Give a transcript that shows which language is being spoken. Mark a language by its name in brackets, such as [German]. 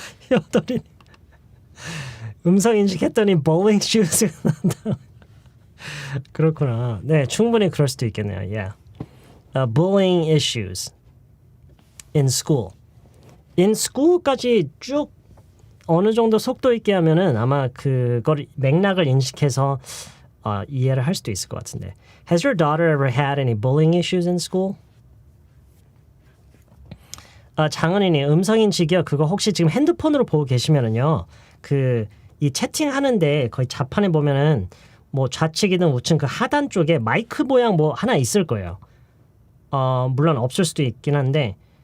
[Korean] 여덟이 음성 인식했더니 [English] bowling shoes [Korean] 가 난다. 그렇구나. 네, 충분히 그럴 수도 있겠네요. [English] Yeah. Bullying issues in school. [Korean] In school까지 쭉 어느 정도 속도 있게 하면은 아마 그걸 맥락을 인식해서 이해를 할 수도 있을 것 같은데. [English] Has your daughter ever had any bullying issues in school? [Korean] 장은희님, 음성인식이요. 그거 혹시 지금 핸드폰으로 보고 계시면은요. 이 채팅하는데 거의 자판에 보면은 뭐 좌측이든 우측 그 하단 쪽에 마이크 모양 뭐 하나 있을 거예요. 물론 없을 수도 있긴 한데